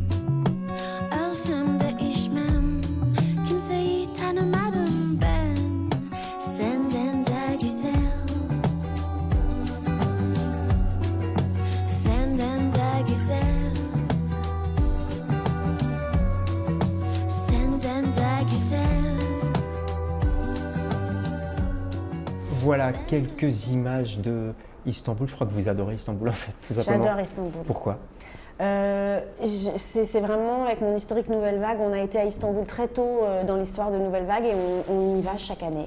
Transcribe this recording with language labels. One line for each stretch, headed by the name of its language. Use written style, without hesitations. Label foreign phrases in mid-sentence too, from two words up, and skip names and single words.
Turkish: Ölsem de içmem, kimseyi tanımadım ben. Senden daha güzel. Senden daha güzel. Senden daha güzel.
French: Voilà quelques images de Istanbul. Je crois que vous adorez Istanbul en fait, tout simplement. J'adore Istanbul. Pourquoi? C'est vraiment avec mon historique Nouvelle Vague, on a été à Istanbul très tôt dans l'histoire de Nouvelle Vague et on y va chaque année.